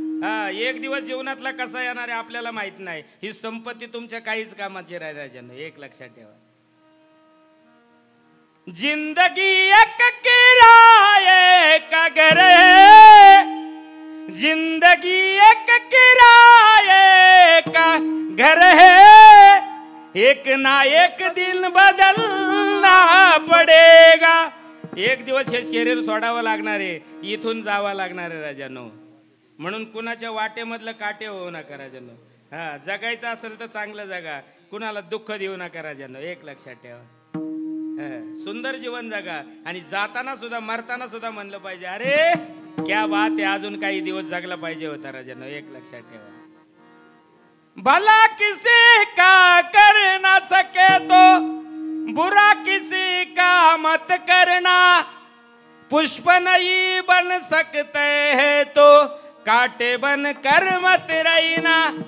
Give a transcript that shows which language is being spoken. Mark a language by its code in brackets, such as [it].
[mr] हा, एक दिवस जीवनातला कसा येणार आहे आपल्याला माहित नाही. ही संपत्ती तुमच्या काहीच कामाची राही राजानो. एक लक्षात ठेवा. [hi] जिंदगी एक किराए का घर है, जिंदगी एक किराए का घर है, एक ना एक दिन बदलना पडेगा. [mr] एक दिवस हे शरीर सोडावं लागणार आहे, इथून जावं लागणार आहे राजानो. म्हणून कुणाच्या वाटेमधलं काटे होऊ नका राजानो. हा, जगायचं असेल तर चांगलं जगा, कुणाला दुःख देऊ नका राजानो. एक लक्षात ठेवा. सुंदर जीवन जगा आणि जाताना सुद्धा मरताना सुद्धा म्हणलं पाहिजे अरे क्या बात आहे, अजून काही दिवस जगला पाहिजे होता राजानो. एक लक्षात ठेवा. [hi] भला किसी का कर ना सके तो बुरा किसी का मत करना, पुष्प नहीं बन सकते हैं तो काटे बन कर मत रहना.